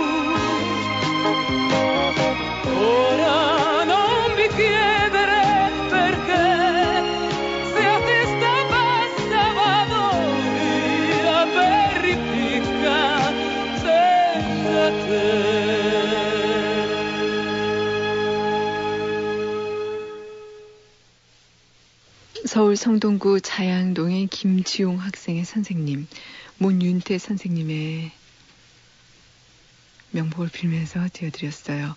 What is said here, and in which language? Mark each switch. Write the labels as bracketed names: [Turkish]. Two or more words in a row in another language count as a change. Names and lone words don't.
[Italian] Ora non mi chiedere perché, se a testa bassa vado via per ripicca senza te. [Korean] 서울 성동구 자양동의 김지용 학생의 선생님, 문윤태 선생님의 명복을 빌면서 띄워드렸어요.